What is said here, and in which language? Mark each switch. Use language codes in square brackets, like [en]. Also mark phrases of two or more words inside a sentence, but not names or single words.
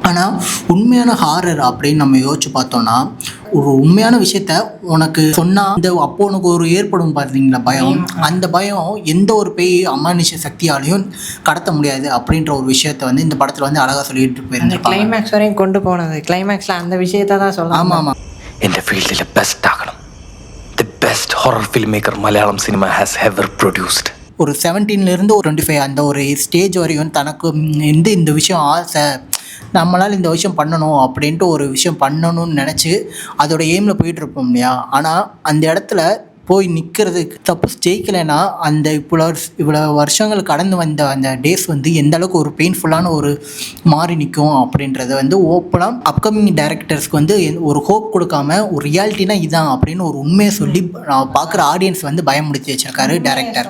[ta] ஆனால் உண்மையான ஹாரர் அப்படின்னு நம்ம யோசிச்சு பார்த்தோம்னா, ஒரு உண்மையான விஷயத்த உனக்கு சொன்னால் அப்போ உனக்கு ஒரு ஏற்படும் பார்த்தீங்களா பயம், அந்த பயம் எந்த ஒரு பேய் அமானுஷ சக்தியாலையும் கடத்த முடியாது அப்படின்ற ஒரு விஷயத்த இந்த படத்தில் அழகாக சொல்லிட்டு போயிருந்தாங்க. கிளைமேக்ஸ் வரையும் கொண்டு போனது, கிளைமேக்ஸில் அந்த விஷயத்த தான் சொல்லலாம். ஆமாம், [ml] എൻ്റെ ഫീൽഡിലെ ബെസ്റ്റ് ആകണം. [en] the best horror film maker Malayalam cinema has ever produced. [ta] ஒரு 17 ஒரு 25 அந்த ஒரு ஸ்டேஜ் வரையும் தனக்கு இந்த விஷயம் ஆசை, நம்மளால் இந்த விஷயம் பண்ணணும் அப்படின்ட்டு ஒரு விஷயம் பண்ணணும்னு நினச்சி அதோட எய்மில் போயிட்டுருப்போம் இல்லையா. ஆனால் அந்த இடத்துல போய் நிற்கிறதுக்கு தப்பு ஜெயிக்கலைன்னா அந்த இவ்வளோ வருஷங்கள் கடந்து வந்த அந்த டேஸ் எந்த அளவுக்கு ஒரு பெயின்ஃபுல்லான ஒரு மாறி நிற்கும் அப்படின்றத ஓப்பனாக [en] upcoming directors [ta] ஒரு ஹோப் கொடுக்காம ஒரு ரியாலிட்டினா இதான் அப்படின்னு ஒரு உண்மையை சொல்லி பார்க்குற ஆடியன்ஸ் பயமுடுத்தி வச்சிருக்காரு டைரக்டர்.